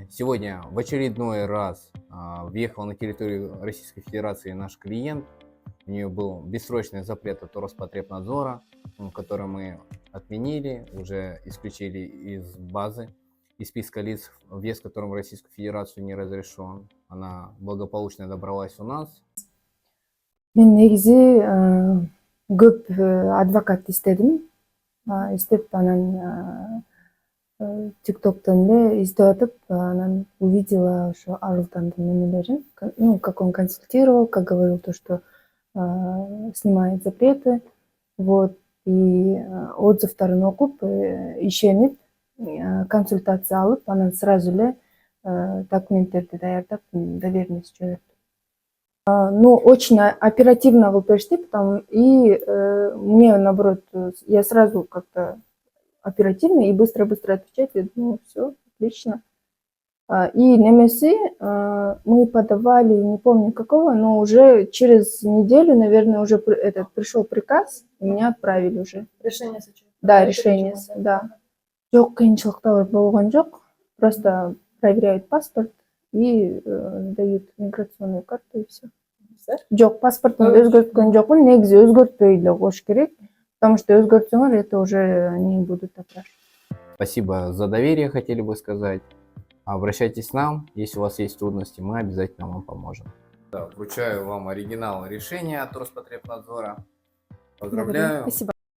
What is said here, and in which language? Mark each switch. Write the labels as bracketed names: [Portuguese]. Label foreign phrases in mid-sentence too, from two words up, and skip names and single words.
[Russian] Сегодня в очередной раз въехал на территорию Российской Федерации наш клиент. У нее был бессрочный запрет от Роспотребнадзора, который мы отменили, уже исключили из базы, из списка лиц, въезд которым в Российскую Федерацию не разрешен. Она благополучно добралась у нас. [Kyrgyz] Мен негизи көп адвокат издедим. Издеп анан ТикТоктон эле издеп атып, анан увидела ошо Арылтандын немелерин. [Russian] Ну, как он консультировал, как говорил то, что снимает запреты. Вот. [Kyrgyz] И отзывдарын окуп, ишенип, консультация алып, анан сразу эле документтерди даярдап, доверенность жөнөттүм. [Russian] Ну, очень оперативно вы пришли, и мне, наоборот, я сразу как-то оперативно и быстро-быстро отвечать, я думаю, все, отлично. И немеси мы подавали, не помню какого, но уже через неделю, наверное, уже пришел приказ, и меня отправили уже. Решение сочинить. Да, решение, [Kyrgyz] да. Жок, кыйынчылыктар болгон жок, [Russian] просто проверяют паспорт и дают миграционную карту и все. [Kyrgyz] Жок, паспортун өзгөрткөн жокмун, негизи өзгөртпөй эле коюш керек, [Russian] потому что өзгөртсөңөр это уже они будут опрашивать. Спасибо за доверие, хотели бы сказать. Обращайтесь к нам, если у вас есть трудности, мы обязательно вам поможем. Вручаю вам оригинал решения от Роспотребнадзора. Поздравляю. Спасибо.